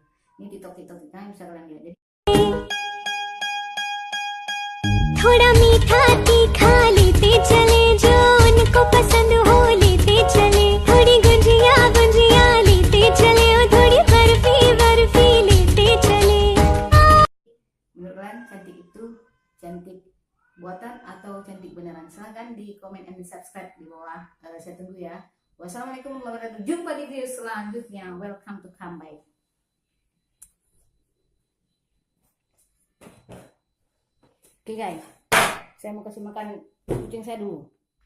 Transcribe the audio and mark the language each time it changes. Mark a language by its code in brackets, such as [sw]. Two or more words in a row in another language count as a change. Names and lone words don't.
[id] Ini TikTok kita bisa kalian lihat. Jadi [hi] थोड़ा मीठा तीखा लेते चले जो उनको पसंद हो लेते चले थोड़ी गुंजिया लेते चले और थोड़ी बर्फी लेते चले. [id] Menurut kalian cantik itu cantik buatan atau cantik beneran? Silahkan di komen dan di subscribe di bawah. Saya tunggu ya. Wassalamualaikum warahmatullahi wabarakatuh. Jumpa di video selanjutnya. [en] Welcome to Comeback. [id] Oke guys, saya mau kasih makan kucing saya dulu.